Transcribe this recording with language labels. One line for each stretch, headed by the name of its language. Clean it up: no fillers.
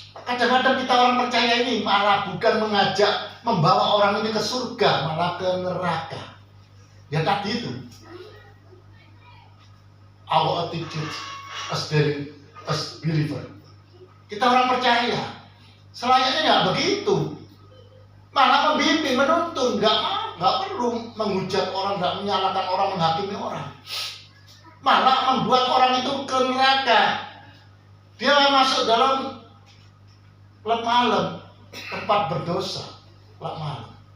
Indonesian: Kadang-kadang kita orang percaya ini malah bukan mengajak, membawa orang ini ke surga, malah ke neraka. Ya tadi itu.
English: Our attitude as believer.
Indonesian: Kita orang percaya. Selayaknya nggak begitu. Malah membimbing, menuntun, nggak perlu menghujat orang, nggak menyalahkan orang, menghakimi orang. Malah membuat orang itu ke neraka. Dia masuk dalam klub malam, tempat berdosa, klub malam.